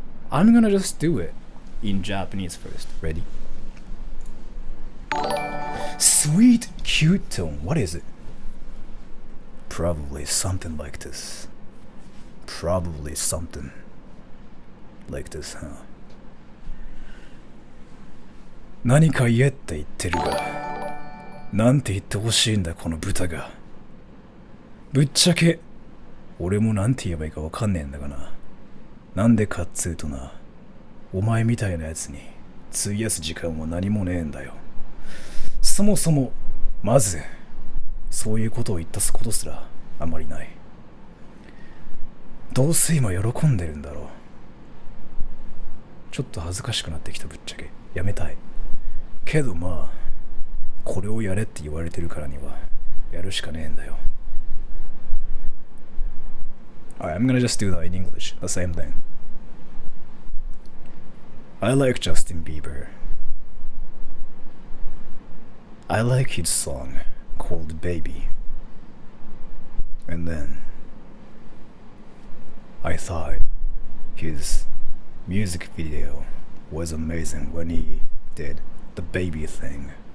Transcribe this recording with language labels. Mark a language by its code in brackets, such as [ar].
[en] I'm gonna just do it in Japanese first. Ready? Sweet cute tone. What is it? Probably something like this. Probably something like this, huh? [ja] 何か言えって言ってるが、なんて言ってほしいんだこの豚が。ぶっちゃけ俺もなんて言えばいいかわかんねえんだがな。なんでかっつうとな、お前みたいなやつに費やす時間は何もねえんだよ。そもそもまずそういうことを言ったすことすらあんまりない。どうせ今喜んでるんだろう。ちょっと恥ずかしくなってきたぶっちゃけ。やめたい。けどまあ、これをやれって言われてるからにはやるしかねえんだよ。 [en] Alright, I'm gonna just do that in English. The same thing. I like Justin Bieber. I like his song called Baby. And then I thought his music video was amazing when he did the baby thing.